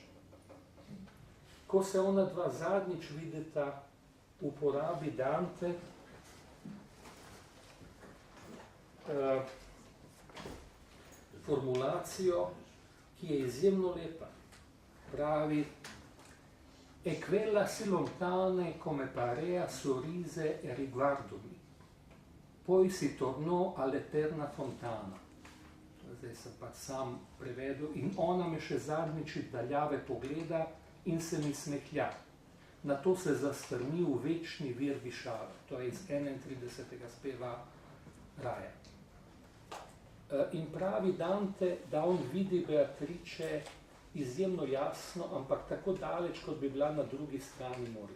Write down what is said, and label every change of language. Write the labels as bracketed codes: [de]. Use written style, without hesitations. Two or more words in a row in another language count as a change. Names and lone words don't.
[sl] Ko se ona dva zadnjič vidita, uporabi Dante formulacijo, ki je izjemno lepa. Pravi: [it] E quella si lontane come parea sorrise e riguardumi. Poi si tornò all'eterna fontana. [sl] Zdaj sem pa sam prevedel. In ona me še zadnjič daljave pogleda in se mi smehlja. Nato se zastrmi v večni vir višave. To je iz 31. speva Raja. In pravi Dante, da on vidi Beatrice izjemno jasno, ampak tako daleč, kot bi bila na drugi strani morja.